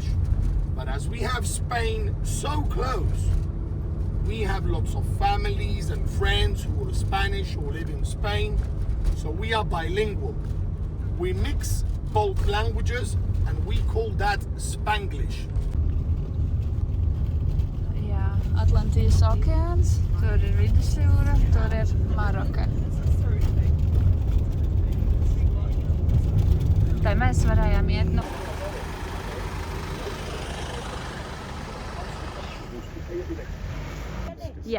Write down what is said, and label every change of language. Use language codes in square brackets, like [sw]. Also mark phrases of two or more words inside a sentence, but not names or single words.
[en] But as we have Spain so close, we have lots of families and friends who are Spanish or live in Spain. So we are bilingual. We mix both languages and we call that Spanglish. [lv] Atlantijas okeāns, tur ir Vidusjūra, tur ir Maroka. Tai mēs varējām iet no... Jā.